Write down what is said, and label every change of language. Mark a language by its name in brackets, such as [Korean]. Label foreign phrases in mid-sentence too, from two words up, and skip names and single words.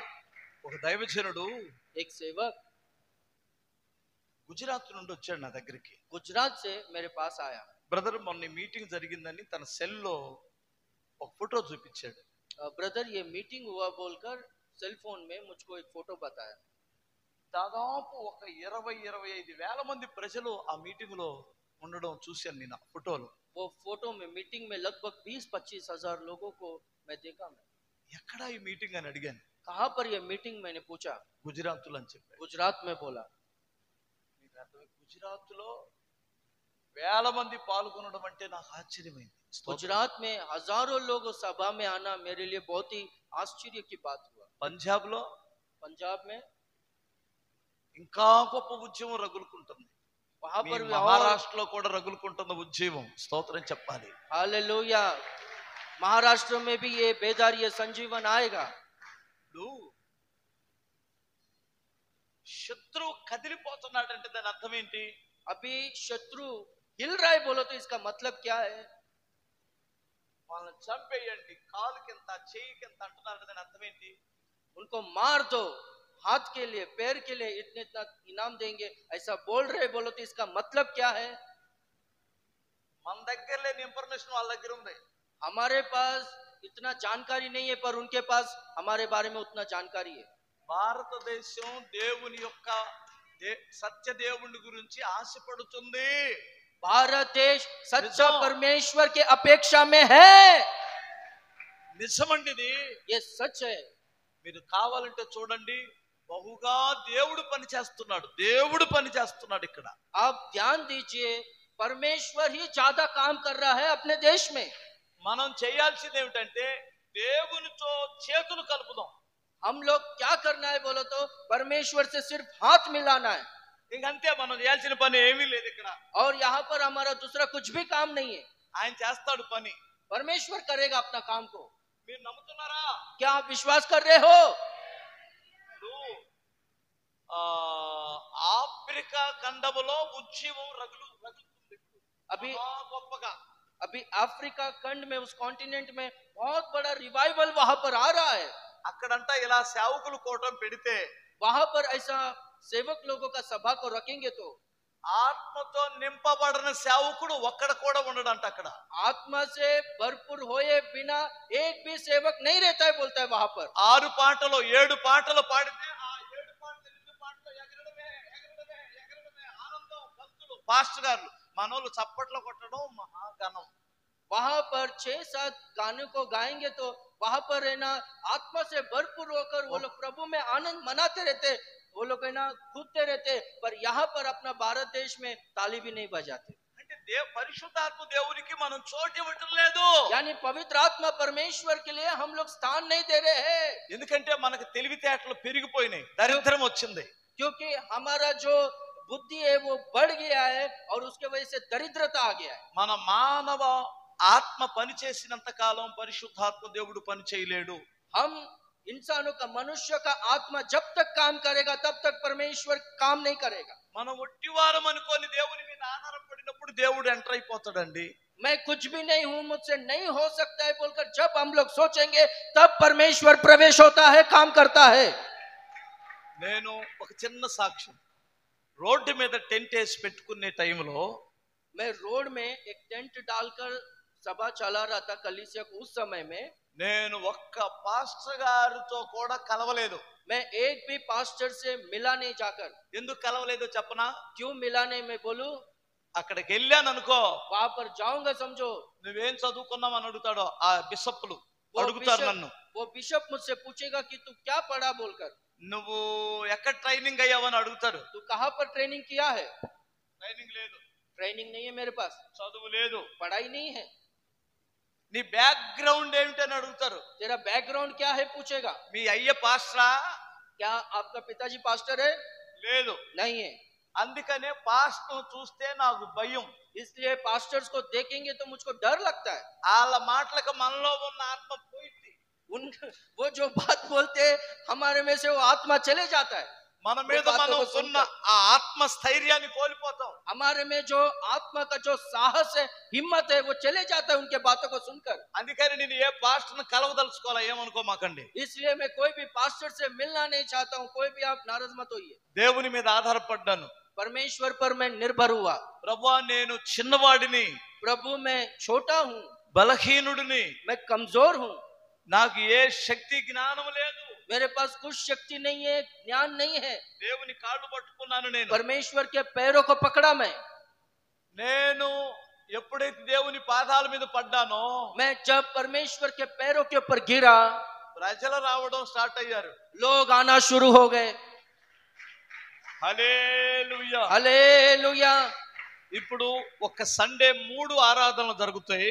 [Telugu] ఒక దైవజనుడు [Hindi] एक सेवक [Telugu] గుజరాత్ నుండి వచ్చాడు నా దగ్గరికి. [Hindi] गुजरात से मेरे पास आया। [Telugu] బ్రదర్ మొన్న మీటింగ్ జరిగిందని తన సెల్లో ఒక ఫోటో చూపించాడు. [Hindi] ब्रदर ये मीटिंग हुआ बोलकर सेल फोन में मुझको एक फोटो बताया। [Telugu] దాదాపు ఒక 20-25 వేల మంది ప్రజలు ఆ మీటింగ్ లో ఉండడం చూశాను నేను ఆ ఫోటోలో. [Hindi] वो फोटो में मीटिंग में लगभग 20-25 हजार लोगों को मैं देखा। मैं [Telugu] ఎక్కడ ఈ మీటింగ్ అని అడిగాను. [Hindi] कहाँ पर ये मीटिंग मैंने पूछा, [Telugu] గుజరాత్ లో అని చెప్పాడు. [Hindi] गुजरात में बोला। [Telugu] గుజరాత్ లో వేల మంది పాల్గొనడం అంటే నాకు ఆశ్చర్యమైంది. [Hindi] गुजरात में हजारों लोग सभा में आना मेरे लिए बहुत ही आश्चर्य की बात हुआ। [Telugu] పంజాబ్ లో [Hindi] पंजाब में [Telugu] ఇంకా గొప్ప ఉద్యమం రగులుకుంటుంది. [Hindi] वहां पर भी [Telugu] మహారాష్ట్రలో కూడా రగులుకుంటున్న ఉద్యమం. స్తోత్రం చెప్పాలి. [Hindi] हालेलुया। महाराष्ट्र में भी ये बेदारी, ये संजीवन आएगा। [Telugu] శత్రువు కదిలిపోతున్నాడంటే దాని అర్థం ఏంటి? [Hindi] अभी शत्रु हिल रहा है बोलो तो इसका मतलब क्या है? [Telugu] వాళ్ళని చంపేయండి, కాలు కింద చెయ్యి కింద అంటున్నారు. దాని అర్థం ఏంటి? [Hindi] उनको मार दो, हाथ के लिए पैर के लिए इतने इतना इनाम देंगे, ऐसा बोल रहे। बोलो तो इसका मतलब क्या है? [Telugu] మన దగ్గర లేని ఇన్ఫర్మేషన్ వాళ్ళ దగ్గర ఉంది. [Hindi] हमारे पास इतना जानकारी नहीं है, पर उनके पास हमारे बारे में उतना जानकारी है. [Telugu] భారతదేశం దేవుని యొక్క సత్య దేవుని గురించి ఆశపడుతుంది. [Hindi] भारत देश सच्चा परमेश्वर के अपेक्षा में है. [Telugu] నిజమండి ఇది. [Hindi] ये सच है. [Telugu] మీరు కావాలంటే చూడండి, బహుగా దేవుడు పని చేస్తున్నాడు. దేవుడు పని చేస్తున్నాడు ఇక్కడ. [Hindi] आप ध्यान दीजिए, परमेश्वर ही ज्यादा काम कर रहा है अपने देश में. [Telugu] మనం చేయాల్సింది ఏమిటంటే దేవునితో చేతులు కలుపుదాం. [Hindi] हम लोग क्या करना है बोलो तो परमेश्वर से सिर्फ हाथ मिलाना है. [Telugu] ఇంకంతే, మనం చేయాల్సిన పని ఏమీ లేదు ఇక్కడ. [Hindi] और यहाँ पर हमारा दूसरा कुछ भी काम नहीं है. [Telugu] ఆయన చేస్తాడు పని. [Hindi] परमेश्वर करेगा अपना काम को. [Telugu] మీరు నమ్ముతున్నారా? [Hindi] क्या आप विश्वास कर रहे हो? [Telugu] ఆఫ్రికా ఖండములో ఉద్యమం రగులుతుంది [Hindi] अभी [Telugu] గొప్పగా. [Hindi] अभी अफ्रीका खंड में, उस कॉन्टिनेंट में बहुत बड़ा रिवाइवल वहां पर आ रहा है. [Telugu] అక్కడంతా ఇలా సేవకులు కూటం పెడితే, [Hindi] वहां पर ऐसा सेवक लोगों का सभा को रखेंगे तो [Telugu] ఆత్మతో నింపబడిన సేవకుడు ఒక్కడ కూడా ఉండడంట అక్కడ. [Hindi] आत्मा से भरपूर होए बिना एक भी सेवक नहीं रहता है बोलता है वहां पर. [Telugu] 6 పాటలు 7 పాటలు పాడితే ఆ 7 పాటలు 8 పాటలు ఎగరడమే ఎగరడమే ఎగరడమే ఆనందం. భక్తులు పాస్టర్ గారు మనోళ్ళు చప్పట్లు కొట్టడం మహాగణం. [Hindi] वहां पर 6-7 गानों को गाएंगे तो वहां पर है ना आत्मा से भरपूर होकर वो लोग प्रभु में आनंद मनाते रहते, वो लोग है ना कूदते रहते. पर यहाँ पर अपना भारत देश में ताली भी नहीं बजाते. [Telugu] అంటే పరిశుద్ధాత్మ దేవునికి మనం చోటు ఇవ్వటం లేదు. [Hindi] यानी पवित्र आत्मा परमेश्वर के लिए हम लोग स्थान नहीं दे रहे हैं. [Telugu] ఎందుకంటే మనకు తెలివితేటలు పెరిగిపోయినాయి, దరిద్రం వచ్చింది. [Hindi] क्योंकि हमारा जो बुद्धि है वो बढ़ गया है और उसके वजह से दरिद्रता आ गया है. [Telugu] మన మానవ ఆత్మ పని చేసినంత కాలం పరిశుద్ధాత్మ దేవుడు పని చేయలేడు. [Hindi] हम इंसानों का, मनुष्य का आत्मा जब तक काम करेगा तब तक परमेश्वर काम नहीं करेगा. [Telugu] మనం ఒట్టివారం అనుకొని దేవుని మీద ఆధారపడినప్పుడు దేవుడు ఎంటర్ అయిపోతాడండి. [Hindi] मैं कुछ भी नहीं हूं, मुझसे नहीं हो सकता है बोलकर जब हम लोग सोचेंगे तब परमेश्वर प्रवेश होता है, काम करता है. [Telugu] నేను ఒక చిన్న సాక్ష్యం. రోడ్డు మీద టెంట్ వేసి పెట్టుకునే టైంలో [Hindi] मैं रोड में एक टेंट डालकर सभा चला रहा था कलीसिया को. उस समय में [Telugu] నేను ఒక్క పాస్టర్ గారితో కూడా కలవలేదు. [Hindi] मैं एक भी पास्टर से मिला नहीं जाकर. [Telugu] ఎందుకు కలవలేదో చెప్పనా? [Hindi] क्यों मिला नहीं मैं बोलूं? [Telugu] అక్కడికి వెళ్ళాను అనుకో, [Hindi] वहां पर जाऊंगा समझो, [Telugu] నువ్వేం చదువుకున్నావు అని అడుగుతాడో ఆ బిషప్లు అడుగుతారు నన్ను. [Hindi] वो बिशप मुझसे पूछेगा कि तू क्या पढ़ा बोलकर. [Telugu] నువ్వు ఎక్కడ ట్రైనింగ్ అయ్యావని అడుగుతారు. [Hindi] तू कहां पर ट्रेनिंग किया है? [Telugu] ట్రైనింగ్ లేదు, [Hindi] ट्रेनिंग नहीं है मेरे पास, [Telugu] చదువు లేదు. [Hindi] पढ़ाई नहीं है. [Telugu] నీ బ్యాక్గ్రౌండ్ ఏమిటని అడుగుతారు. [Hindi] तेरा बैकग्राउंड क्या है पूछेगा. [Telugu] మీ అయ్య పాస్టరా? [Hindi] क्या आपका पिताजी पास्टर है? [Telugu] లేదు. [Hindi] नहीं है. [Telugu] అందుకనే పాస్టర్ చూస్తే నాకు భయం. [Hindi] इसलिए पास्टर्स को देखेंगे तो मुझको डर लगता है. [Telugu] వాళ్ళ మాటలకు మనలో ఉన్న ఆత్మ పోయింది. [Hindi] उन वो जो बात बोलते हैं हमारे में से वो आत्मा चले जाता है. [Telugu] మన మీద మనం ఉన్న ఆ ఆత్మ స్థైర్యాన్ని కోల్పోతాం. [Hindi] हमारे में जो आत्मा का जो साहस है, हिम्मत है, वो चले जाता है उनके बातों को सुनकर. [Telugu] అందుకని నేను ఏ పాస్టర్ని కలవదలుచుకోవాలా ఏమనుకోమాకండి. [Hindi] इसलिए मैं कोई भी पास्टर से मिलना नहीं चाहता हूँ. कोई भी आप नाराज मत होइए. [Telugu] దేవుని మీద ఆధారపడ్డాను. [Hindi] परमेश्वर पर मैं निर्भर हुआ. [Telugu] ప్రభువా నేను చిన్నవాడిని, [Hindi] प्रभु मैं छोटा हूँ, [Telugu] బలహీనుడిని, [Hindi] मैं कमजोर हूँ, [Telugu] నాకు ఏ శక్తి జ్ఞానం లేదు. [Hindi] मेरे पास कुछ शक्ति नहीं है, ज्ञान नहीं है. [Telugu] దేవుని కాళ్ళు పట్టుకున్నాను నేను. [Hindi] परमेश्वर के पैरों को पकड़ा मैं. [Telugu] నేను ఎప్పుడైతే దేవుని పాదాల మీద పడ్డానో, [Hindi] मैं जब परमेश्वर के पैरों के ऊपर गिरा, [Telugu] ప్రజలు రావడం స్టార్ట్ అయ్యారు. [Hindi] लोग आना शुरू हो गए. [Telugu] హల్లెలూయా, [Hindi] हालेलुया. [Telugu] ఇప్పుడు ఒక సండే 3 ఆరాధనలు జరుగుతాయి.